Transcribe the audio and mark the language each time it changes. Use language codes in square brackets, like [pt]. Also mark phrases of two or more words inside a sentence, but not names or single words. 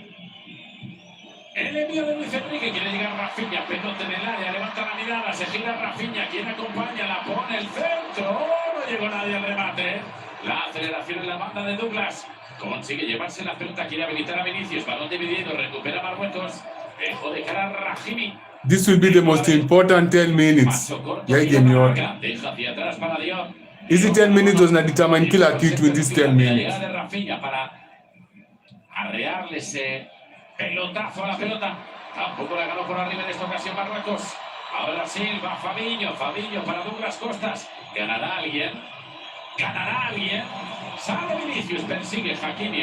[es] El envío de Luis Enrique, quiere llegar Rafinha, pelota en el área, levanta la mirada, se gira Rafinha, quien acompaña, la pone el centro, no llegó nadie al remate. La aceleración en la banda de Douglas, consigue llevarse la pelota, quiere habilitar a Vinicius, balón dividido, recupera Marruecos, dejó de cara a Rahimi. [en] This will be the most important 10 minutes. [sw] Ya game yote. [es] Deja hacia atrás para Dion. [sw] Hizi 10 minutes zinadetermine kila kitu [en] in this 10 [es] La [en] minutes. [es] llegada de Rafinha para arrearle ese pelotazo a la pelota. Tampoco la ganó por arriba en esta ocasión Marruecos. Ahora sí, va Fabinho para Douglas Costas. ¿Ganará alguien? Sale Vinicius, persigue Hakimi.